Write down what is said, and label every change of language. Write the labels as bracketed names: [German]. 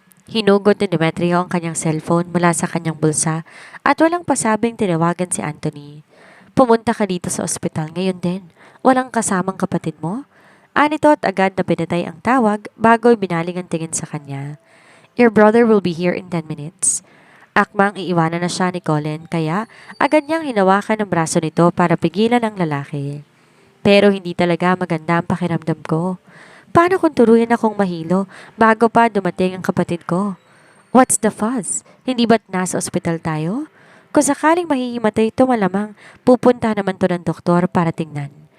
[Filipino] Hinugot ni Demetrio ang kanyang cellphone mula sa kanyang bulsa at walang pasabing tinawagan si Anthony. Pumunta ka dito sa ospital ngayon din. Walang kasamang kapatid mo? Anito at agad na pinatay ang tawag bago binaling ang tingin sa kanya. [English] Your brother will be here in 10 minutes. [Filipino] Akmang iiwanan na siya ni Colin kaya agad niyang hinawakan ang braso nito para pigilan ang lalaki. Pero hindi talaga maganda ang pakiramdam ko. Paano kung tuluyan akong mahilo bago pa dumating ang kapatid ko? [English] What's the fuss? [Filipino] Hindi ba't nasa ospital tayo? Kung sakaling mahihimatay ito malamang, pupunta naman to ng doktor para tingnan.